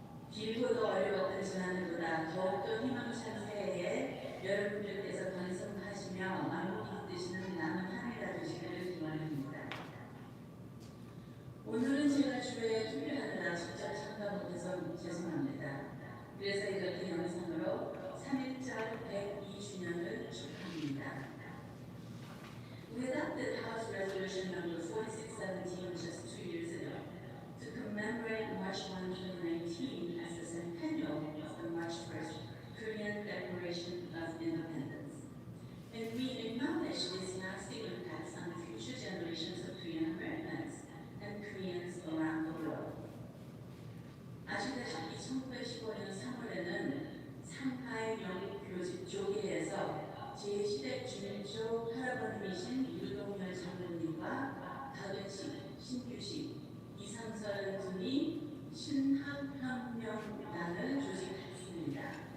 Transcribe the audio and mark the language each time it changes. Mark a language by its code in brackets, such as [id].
[ko] 길고도 어려웠던 지난해보다 더욱더 희망찬 새해에 여러분들께서 건승하시며 만국이 되시는 남은 한 해가 되시기를 기원합니다. 오늘은 제가 주에 투표하느라 직접 참가 못해서 죄송합니다. 그래서 이렇게 영상으로 3.1절 102주년을 축하합니다. [en] We adopted House Resolution number 4617 just 2 years ago to commemorate March 1, 2019 as the centennial of the March 1st Korean Declaration of Independence. And we acknowledge these lasting impacts on the future generations of Korean Americans and Koreans around the world. [ko] 아시다시피 1915년 3월에는 상하이 영국 조계에서 제1시대 중조 할아버님이신 유동열 장로님과 박은식, 신규식, 이상설 등이 신학혁명단을 조직했습니다.